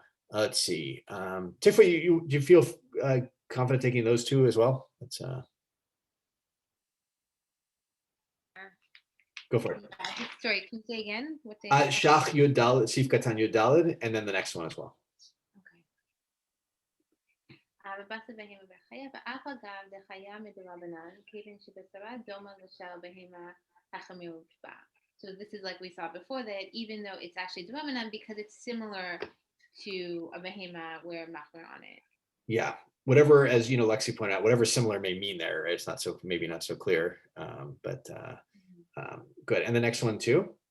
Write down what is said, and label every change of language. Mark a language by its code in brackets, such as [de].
[en] Let's see. Tiffa, do you feel confident taking those two as well? Let's go for it. Sorry, can you say again? What they Shach Yud Daled, Sif Katan Yud Daled, and then the next one as well. [he] בבשר בהמה וחיה, ואף אגב דחיה מדרבנן, כיוון שבשרה דומה לשאר בהמה החמיר ובשבע. [en] So this is like we saw before, that even though it's actually derabanan, because it's similar to a behema where machmer on it. Yeah, whatever, as you know, Lexi pointed out, whatever similar may mean there, right? It's not so, maybe not so clear, but good. And the next one too?